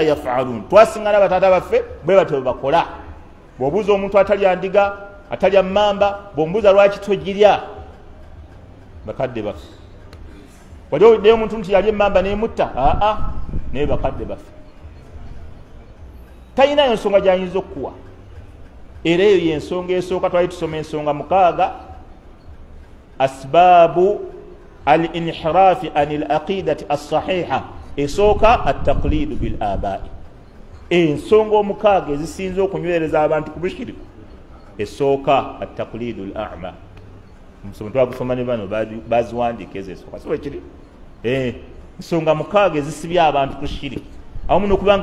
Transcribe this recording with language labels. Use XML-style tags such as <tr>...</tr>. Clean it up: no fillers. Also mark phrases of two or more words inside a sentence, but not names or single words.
<lg>yaf'alun twasingana batata baffe bwe batyo bakola bwobuuza omuntu atalya ndiga atalya mmamba bwombuuza lwaki togirya bakadde baffe wali owuliddeyo omuntu nti yalya emmamba nemutta naye bakadde baffe talinayo nsonga gyayinza okukuwa era eyo yensonga esooka twali tusoma ensonga 6</lg> <ar>أسباب الانحراف عن العقيدة الصحيحة</ar> <lg>esooka</lg> <ar>التقليد بالآباء</ar> <lg>ensonga 6 ezisinza okunywereza abantu ku bushiriku esooka</lg> <ar>التقليد الأعمى</ar> <lg>musomo twagusoma ne bano baziwandiika ezo esooka so ekiri ensonga 6 ezisibya abantu ku shiriki awamu n'okuba</lg>